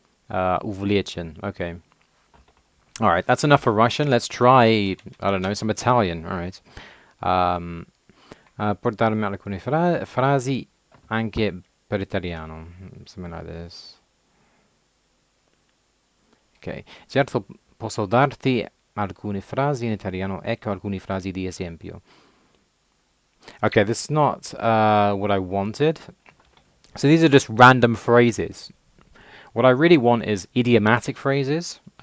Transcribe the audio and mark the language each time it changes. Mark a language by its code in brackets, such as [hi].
[ru] Увлечен. Okay. [en] All right, that's enough for Russian. Let's try, I don't know, some Italian. All right. [it] Um, portarmi alcune frasi anche per italiano. [en] Something like this. [it] Ok. Certo, posso darti alcune frasi in italiano. Ecco alcune frasi di esempio. [en] Okay, this is not what I wanted. So these are just random phrases. What I really want is idiomatic phrases.